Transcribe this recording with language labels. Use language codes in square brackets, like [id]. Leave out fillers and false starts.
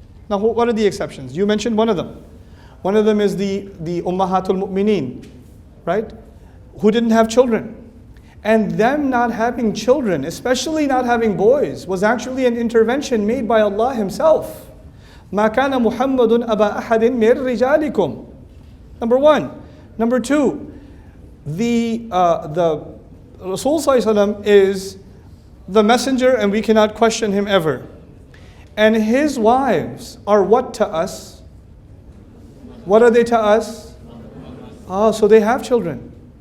[en] Now, what are the exceptions? You mentioned one of them. One of them is the Ummahatul Mu'mineen, right? Who didn't have children. And them not having children, especially not having boys, was actually an intervention made by Allah Himself. [ar] مَا كَانَ مُحَمَّدٌ أَبَا أَحَدٍ مِّن رِجَالِكُمْ. [en] Number one. Number two, the Rasul ﷺ is the messenger and we cannot question him ever. And his wives are what to us? What are they to us? Oh, so they have children.